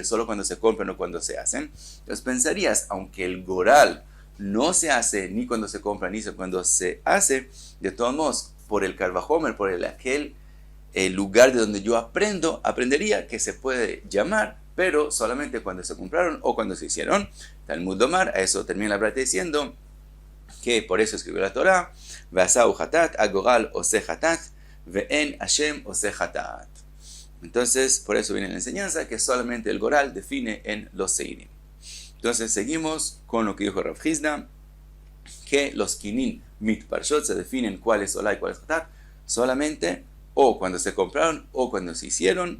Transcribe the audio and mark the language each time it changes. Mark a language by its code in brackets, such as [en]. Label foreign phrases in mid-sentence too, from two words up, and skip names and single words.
[es] Solo cuando se compran o cuando se hacen. Entonces pensarías, aunque el goral no se hace ni cuando se compra ni cuando se hace, de todos modos, por el [he] קל וחומר, [es] por aquel lugar de donde yo aprendería que se puede llamar, pero solamente cuando se compraron o cuando se hicieron. [he] תלמוד לומר, [es] a eso termina la braita diciendo que por eso escribió la Torah, [he] ועשהו חטאת, הגורל עושה חטאת, ואין השם עושה חטאת. [es] Entonces, por eso viene la enseñanza que solamente el goral define en los seirim. Entonces, seguimos con lo que dijo Rav Hizda, que los [he] קינין מתפרשות [es] se definen cuál es olá y cuál es hatat, solamente o cuando se compraron o cuando se hicieron.